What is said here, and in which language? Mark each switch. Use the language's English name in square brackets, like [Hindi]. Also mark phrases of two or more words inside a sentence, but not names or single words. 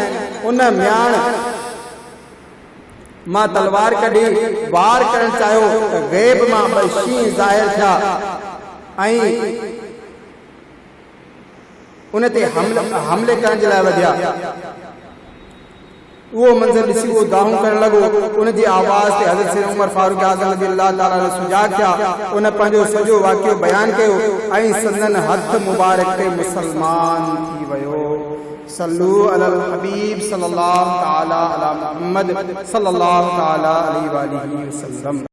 [Sindhi] उन म्याण मां तलवार कढी वार करणु चाहियो त ग़ैब मां ॿ शींहं ज़ाहिर थिया ऐं उन ते हमले करण जे लाइ वधिया। वो मंज़र ॾिसी वो दाहूं करण लॻो। उन जी आवाज़ ते हज़रत सैयदना उमर फारूक आज़म [Arabic] رضي الله تعالى [Sindhi] ने सुजाग थिया। उन पंहिंजो सॼो वाक़ियो बयान कयो ऐं संदन हथ मुबारक ते मुसलमान थी वियो। [Arabic] صلوا على الحبيب صلى الله تعالى على محمد صلى الله تعالى عليه وسلم.